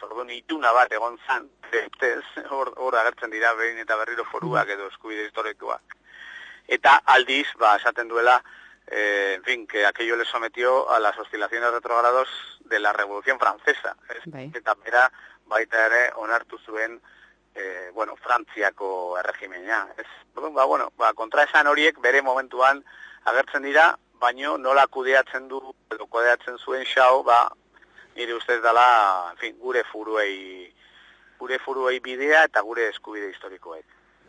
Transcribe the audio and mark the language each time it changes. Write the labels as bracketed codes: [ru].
[eu] Orduan ituna bat egon zan, hor agertzen dira behin eta berriro foruak edo eskubide historikoak. Eta aldiz, esaten duela, [es] en fin, que aquello le sometió a las oscilaciones retrógradas de la Revolución Francesa. [eu] Eta bera baita ere onartu zuen Frantziako erregimena. Kontraesan horiek bere momentuan agertzen dira, baino nola kudeatzen du edo kudeatzen zuen Xao, nire ustez dela, en fin, gure furuei bidea eta gure eskubide historikoek.